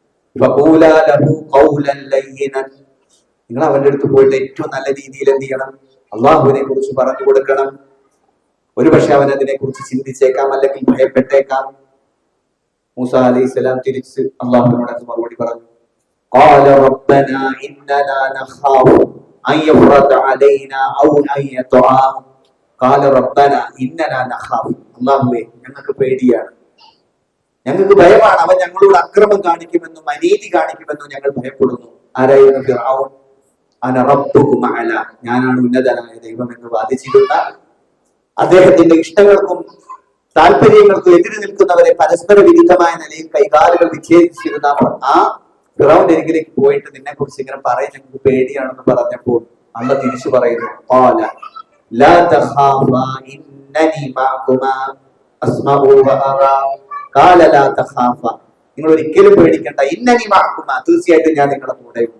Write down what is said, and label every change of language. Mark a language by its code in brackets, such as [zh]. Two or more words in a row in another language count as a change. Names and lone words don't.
[ml] നിങ്ങൾ അവന്റെ അടുത്ത് പോയിട്ട് ഏറ്റവും നല്ല രീതിയിൽ എന്ത് ചെയ്യണം? അള്ളാഹുവിനെ കുറിച്ച് പറഞ്ഞു കൊടുക്കണം. ഒരുപക്ഷെ അവൻ അതിനെ കുറിച്ച് ചിന്തിച്ചേക്കാം, അല്ലെങ്കിൽ ഭയപ്പെട്ടേക്കാം. മൂസാ [ar] عليه السلام [ml] തിരിച്ച് അള്ളാഹുവിനോട് മറുപടി പറഞ്ഞു. [ar] قال ربنا إننا نخاف أن يفرط علينا أو أن يطغى قال ربنا إننا نخاف [ml] അല്ലാഹുവേ, ഞങ്ങൾക്ക് പേടിയാണ്, ഞങ്ങൾക്ക് ഭയമാണ്, അവൻ ഞങ്ങളോട് അക്രമം കാണിക്കുമെന്നും അനീതി കാണിക്കുമെന്നും ഞങ്ങൾ ഭയപ്പെടുന്നു. ആരായിരുന്നു ഫിർഔൻ? [ar] أنا ربكم الأعلى, [ml] ഞാനാണ് ഉന്നതനായ ദൈവം എന്ന് വാദിച്ചിരുന്ന, അദ്ദേഹത്തിന്റെ ഇഷ്ടങ്ങൾക്കും താല്പര്യങ്ങൾക്കും എതിര് നിൽക്കുന്നവരെ പരസ്പര വിരുദ്ധമായ നിലയിൽ കൈകാലുകൾ വിച്ഛേദിച്ചിരുന്ന ആ ഫിറഔന്റെ അരികിലേക്ക് പോയിട്ട് നിന്നെ കുറിച്ച് ഇങ്ങനെ പറയാൻ ഞങ്ങൾക്ക് പേടിയാണെന്ന് പറഞ്ഞപ്പോൾ അള്ളാഹ് തിരിച്ചു പറയുന്നു, [ar] قال لا تخافا إنني معكما أسمع وأرى قال لا تخافا, [ml] നിങ്ങൾ ഒരിക്കലും പേടിക്കണ്ട, [ar] إنني معكما, [ml] തീർച്ചയായിട്ടും ഞാൻ നിങ്ങളുടെ കൂടെ ഉണ്ട്.